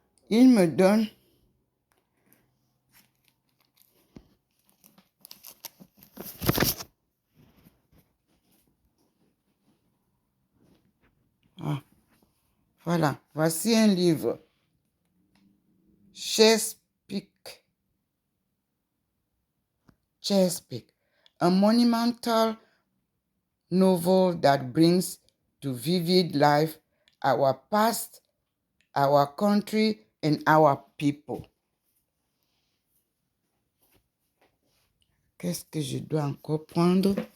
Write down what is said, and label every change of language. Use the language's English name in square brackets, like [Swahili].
[French] Il me donne voilà, voici un livre. [English] Chesapeake, a monumental novel that brings to vivid life our past, our country, and our people. [French] Qu'est-ce que je dois encore prendre?